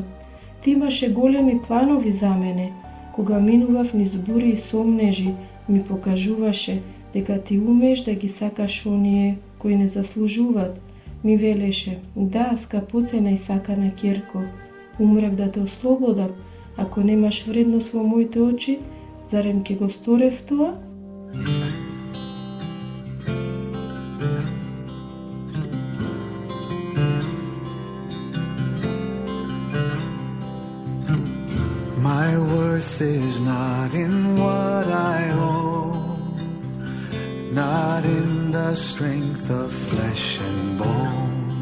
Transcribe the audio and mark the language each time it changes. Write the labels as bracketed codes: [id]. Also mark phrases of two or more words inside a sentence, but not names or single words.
[mk] Ти имаше големи планови за мене. Кога минував низ бури и сомнежи, ми покажуваше дека Ти умееш да ги сакаш оние кои не заслужуваат. Ми велеше, да, скапоцена и сакана ќерко, умрев да те ослободам. Ако немаш вредност во моите очи, зарем ќе го сторев тоа? [en] My worth is not in what I own, not in the strength of flesh and bone,